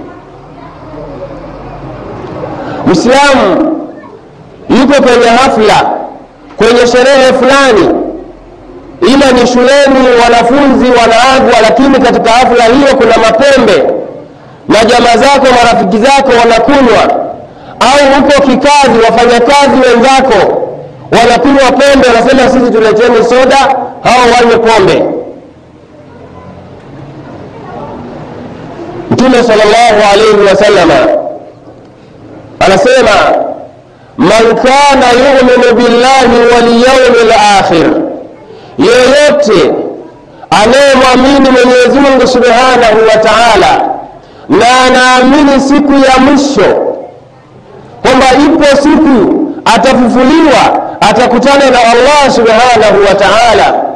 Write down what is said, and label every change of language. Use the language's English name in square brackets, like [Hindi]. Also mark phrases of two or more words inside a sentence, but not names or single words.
[Swahili] Muislamu yuko kwenye hafla, kwenye sherehe fulani, ila ni shuleni wanafunzi wanaagwa, lakini katika hafla hiyo kuna mapembe na jamaa zako marafiki zako wanakunywa, au huko kikazi wafanyakazi wenzako wanakunywa pombe, wanasema sisi tuleteni soda, hao wanywe pombe. [Arabic] Mtume صلى الله عليه وسلم anasema من كان يؤمن بالله واليوم الآخر, [Swahili] yeyote anayemwamini Mwenyezi Mungu [Arabic] سبحانه وتعالى [Swahili] na anaamini siku ya mwisho kwamba ipo siku atafufuliwa, atakutana na Allah [Arabic] سبحانه وتعالى.